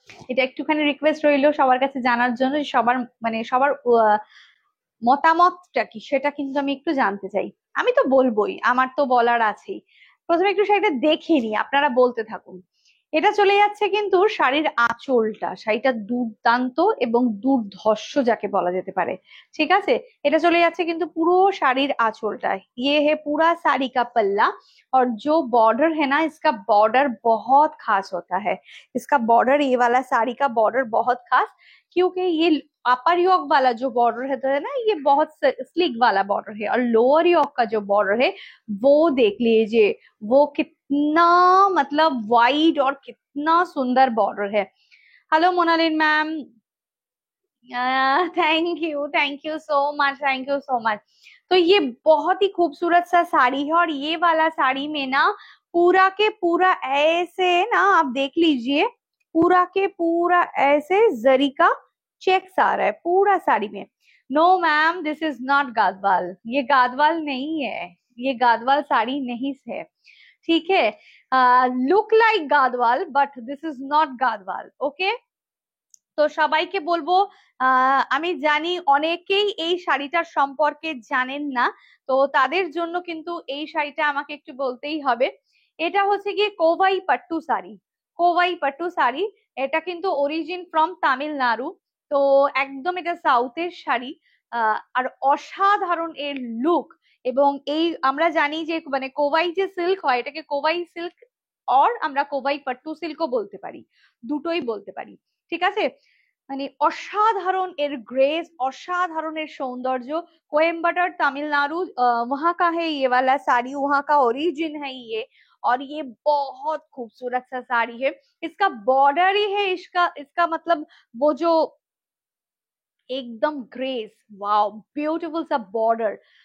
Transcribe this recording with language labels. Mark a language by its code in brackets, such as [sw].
[bn] এটা একটুখানি রিকোয়েস্ট রইলো সবার কাছে জানার জন্য, যে সবার মানে সবার মতামতটা কি সেটা কিন্তু আমি একটু জানতে চাই। আমি তো বলবোই, আমার তো বলার আছেই। প্রথমে একটু শাড়িটা দেখে নি, আপনারা বলতে থাকুন। এটা চলে যাচ্ছে কিন্তু শাড়ির আঁচলটা, শাড়িটা দুর্দান্ত এবং দুর্ধর্ষ যাকে বলা যেতে পারে, ঠিক আছে। এটা চলে যাচ্ছে কিন্তু পুরো শাড়ির আঁচলটা। [hi] ये है पूरा साड़ी का पल्ला, और जो बॉर्डर है ना, इसका बॉर्डर बहुत खास होता है। इसका बॉर्डर, ये वाला साड़ी का बॉर्डर बहुत खास, क्योंकि ये अपर योक वाला जो बॉर्डर है ना, ये बहुत स्लिक वाला बॉर्डर है, और लोअर योक का जो बॉर्डर है वो देख लीजिए, वो कितना मतलब वाइड और कितना सुंदर बॉर्डर है। [en] Hello Monalin ma'am, thank you so much, thank you so much. [hi] तो ये बहुत ही खूबसूरत सा साड़ी है, और ये वाला साड़ी में ना पूरा के पूरा ऐसे ना, आप देख लीजिए, पूरा के पूरा ऐसे जरी का चेक्स आ रहा है पूरा साड़ी में। [en] no ma'am, this is not Gadwal, [hi] ये गादवाल नहीं है, ये गादवाल साड़ी नहीं है, ठीक है। [en] Look like Gadwal, but this is not Gadwal, okay. [bn] তো সবাইকে বলবো, আমি জানি অনেকেই এই শাড়িটার সম্পর্কে জানেন না, তো তাদের জন্য কিন্তু এই শাড়িটা আমাকে একটু বলতেই হবে। এটা হচ্ছে গিয়ে কোভাই পাট্টু শাড়ি, কোভাই পাট্টু শাড়ি। এটা কিন্তু অরিজিন ফ্রম তামিলনাড়ু, তো একদম এটা সাউথের শাড়ি। আর অসাধারণ এর লুক। এবং এই আমরা জানি যে মানে কোভাই যে সিল্ক হয়, এটাকে কোভাই সিল্ক, অর আমরা কোভাই পাট্টু সিল্কও বলতে পারি, দুটোই বলতে পারি, ঠিক আছে। মানে অসাধারণ এর ग्रेस, অসাধারণ এর सौंदर्य। [hi] कोयम्बटूर तमिलनाडु वहां का है ये वाला साड़ी, वहां का ओरिजिन है ये। और ये बहुत खूबसूरत सा साड़ी है। इसका बॉर्डर ही है, इसका इसका मतलब वो जो एकदम ग्रेस, [en] wow beautiful [hi] सा बॉर्डर।